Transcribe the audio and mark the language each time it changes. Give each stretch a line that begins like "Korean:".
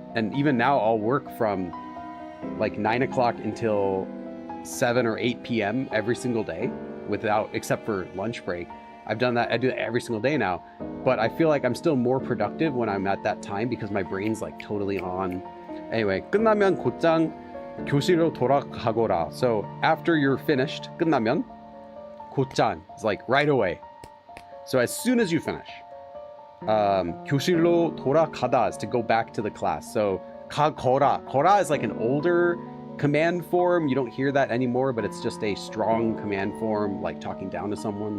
English: And even now I'll work from like 9 o'clock until 7 or 8 p.m. every single day except for lunch break. I've done that. I do that every single day now, but I feel like I'm still more productive when I'm at that time because my brain's like totally on. Anyway,
Korean: 끝나면 곧장 교실로 돌아가거라.
English: So after you're finished,
Korean: 끝나면 곧장
English: is like right away. So as soon as you finish,
Korean: 교실로 돌아가다
English: is to go back to the class. So
Korean: 가거라
English: is like an older command form. You don't hear that anymore, but it's just a strong command form, like talking down to someone.